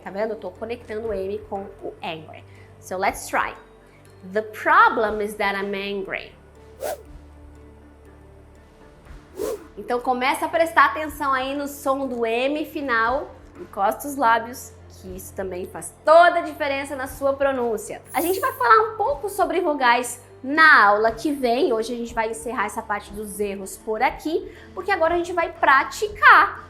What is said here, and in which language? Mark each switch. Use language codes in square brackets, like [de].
[pt] Tá vendo? Eu tô conectando o M com o angry. [en] So let's try. The problem is that I'm angry. [pt] Então começa a prestar atenção aí no som do M final, encosta os lábios, que isso também faz toda a diferença na sua pronúncia. A gente vai falar um pouco sobre vogais na aula que vem. Hoje a gente vai encerrar essa parte dos erros por aqui, porque agora a gente vai praticar.